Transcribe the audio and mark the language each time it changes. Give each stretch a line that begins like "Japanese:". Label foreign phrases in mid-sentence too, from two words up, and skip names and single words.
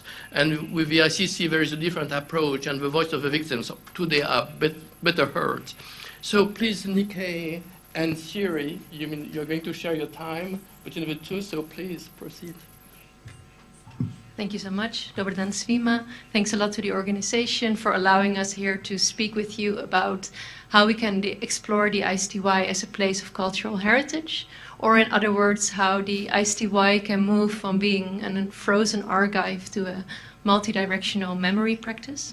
English: And with the ICC there is a different approach, and the voice of the victims today are better heard. So please, Nikkei and Siri, you're going to share your time between the two, so please proceed. Thank you so much,
Bosnian: Dobar dan svima.
English: Thanks a lot to the organization for allowing us here to speak with you about how we can explore the ICTY as a place of cultural heritage, or in other words, how the ICTY can move from being a frozen archive to a multi-directional memory practice.